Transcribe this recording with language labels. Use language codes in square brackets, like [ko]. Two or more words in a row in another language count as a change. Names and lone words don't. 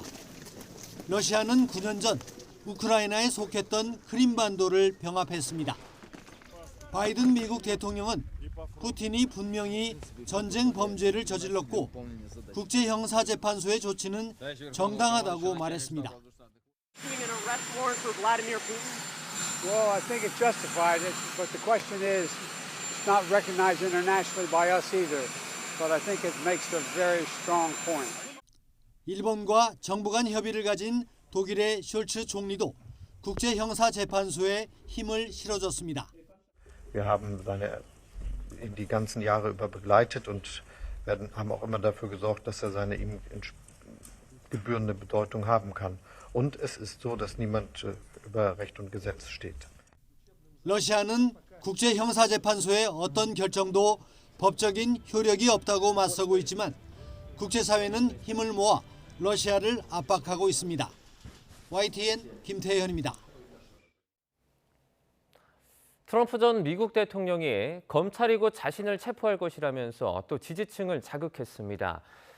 [ko] 러시아는 9년 전 우크라이나에 속했던 크림반도를 병합했습니다. 바이든 미국 대통령은 푸틴이 분명히 전쟁 범죄를 저질렀고 국제형사재판소의 조치는 정당하다고 말했습니다. [en] Well, I think it's justified, but the question is, it's not recognized internationally by us either. But I think it makes a very strong point. [ko] 일본과 정부 간 협의를 가진 독일의 숄츠 총리도 국제형사재판소에 힘을 실어줬습니다. [de] Wir haben seine ihn die ganzen Jahre über begleitet und haben auch immer dafür gesorgt, dass er seine ihm gebührende Bedeutung haben kann. Und es ist so, dass niemand über Recht und Gesetz steht. [ko] 러시아는 국제형사재판소의 어떤 결정도 법적인 효력이 없다고 맞서고 있지만 국제사회는 힘을 모아 러시아를 압박하고 있습니다. YTN 김태현입니다. 트럼프 전 미국 대통령이 검찰이 곧 자신을 체포할 것이라면서 또 지지층을 자극했습니다.